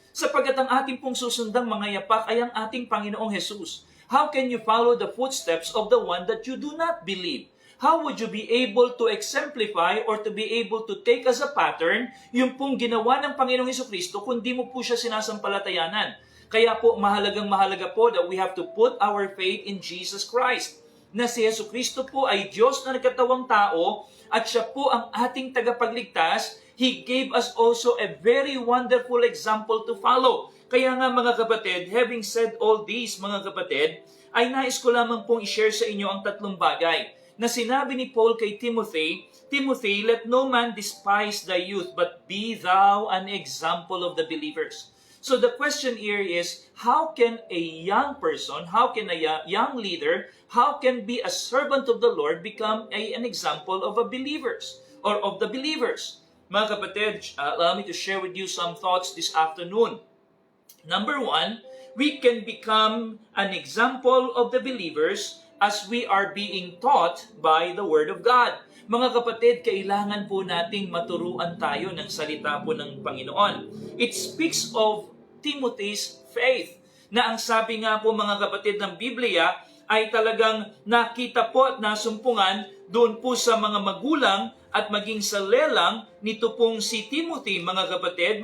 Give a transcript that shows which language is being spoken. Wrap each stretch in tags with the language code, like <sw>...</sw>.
<tl>Sapagkat ang ating pong susundang mga yapak ay ang ating Panginoong Jesus.</tl> <en>How can you follow the footsteps of the one that you do not believe? How would you be able to exemplify or to be able to take as a pattern</en> <tl>yung pong ginawa ng Panginoong Hesukristo kung di mo po siya sinasampalatayanan? Kaya po mahalaga po</tl> <en>that we have to put our faith in Jesus Christ.</en> <tl>Na si Hesukristo po ay Diyos na nagkatawang tao at siya po ang ating tagapagligtas.</tl> <en>He gave us also a very wonderful example to follow.</en> <tl>Kaya nga mga kapatid,</tl> <en>having said all these</en> <tl>mga kapatid, ay nais ko lamang pong i-share sa inyo ang tatlong bagay na sinabi ni Paul kay Timothy,</tl> <en>Timothy, let no man despise thy youth, but be thou an example of the believers. So the question here is, how can a young person, how can a young leader, how can be a servant of the Lord become an example of a believers or of the believers?</en> <tl>Mga kapatid,</tl> <en>allow me to share with you some thoughts this afternoon. Number one, we can become an example of the believers as we are being taught by the Word of God.</en> <tl>Mga kapatid, kailangan po nating maturuan tayo ng salita po ng Panginoon.</tl> <en>It speaks of Timothy's faith,</en> <tl>na ang sabi nga po mga kapatid ng Biblia ay talagang nakita po at nasumpungan doon po sa mga magulang at maging sa lelang nito pong si Timothy, mga kapatid.</tl>